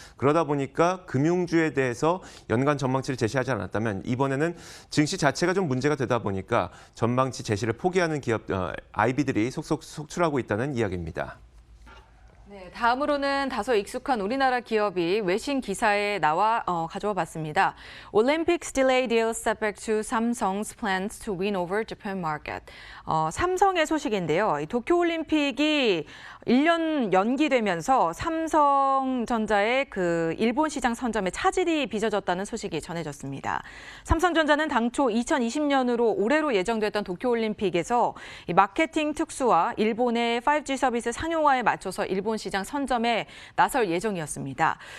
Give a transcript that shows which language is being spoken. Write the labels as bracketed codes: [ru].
[ko] 그러다 보니까 금융주에 대해서 연간 전망치를 제시하지 않았다면 이번에는 증시 자체가 좀 문제가 되다 보니까 전망치 제시를 포기하는 기업 IB들이 속속 속출하고 있다는 이야기입니다. 네, 다음으로는 다소 익숙한 우리나라 기업이 외신 기사에 나와 가져와 봤습니다. [en] Olympics delay deal setback to Samsung's plans to win over Japan market. [ko] 삼성의 소식인데요. 도쿄올림픽이 1년 연기되면서 삼성전자의 그 일본 시장 선점에 차질이 빚어졌다는 소식이 전해졌습니다. 삼성전자는 당초 2020년으로 올해로 예정됐던 도쿄올림픽에서 이 마케팅 특수와 일본의 5G 서비스 상용화에 맞춰서 일본 시장 선점에 나설 예정이었습니다.